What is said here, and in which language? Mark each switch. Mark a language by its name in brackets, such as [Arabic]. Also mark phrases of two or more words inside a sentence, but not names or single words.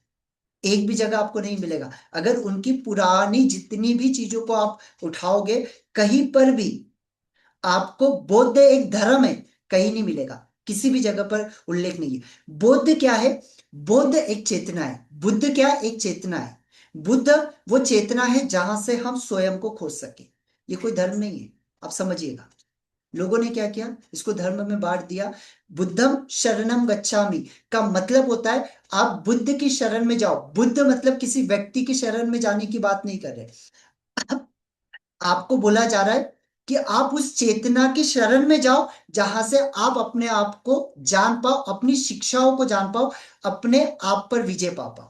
[Hindi] एक भी जगह आपको नहीं मिलेगा। अगर उनकी पुरानी जितनी भी चीजों को आप उठाओगे, कहीं पर भी आपको बौद्ध एक धर्म है कहीं नहीं मिलेगा, किसी भी जगह पर उल्लेख नहीं है। बौद्ध क्या है? बौद्ध एक चेतना है। बुद्ध क्या है? एक चेतना है। बुद्ध वो चेतना है जहां से हम स्वयं को खोज सके। ये कोई धर्म नहीं है, आप समझिएगा। लोगों ने क्या किया, इसको धर्म में बांट दिया। [Pali] बुद्धम शरणम गच्छामि [Hindi] का मतलब होता है आप बुद्ध की शरण में जाओ। बुद्ध मतलब किसी व्यक्ति की शरण में जाने की बात नहीं कर रहे। आपको बोला जा रहा है कि आप उस चेतना की शरण में जाओ जहां से आप अपने आप को जान पाओ, अपनी शिक्षाओं को जान पाओ, अपने आप पर विजय पा पाओ।